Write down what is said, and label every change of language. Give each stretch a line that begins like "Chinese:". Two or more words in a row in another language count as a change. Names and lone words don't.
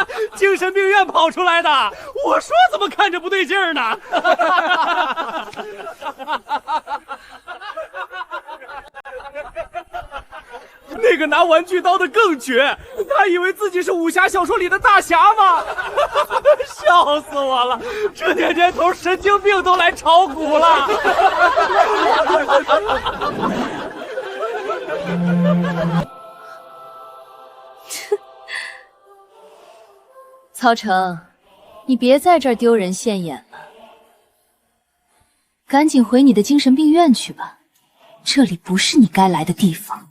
Chinese: 精神病院跑出来的，我说怎么看着不对劲儿呢？那个拿玩具刀的更绝，他以为自己是武侠小說裡的大俠嗎？笑死我了！這年頭神經病都來炒股了。曹成，你別在這兒丟人現眼了，趕緊回你的精神病院去吧，這裡不是你該來的地方。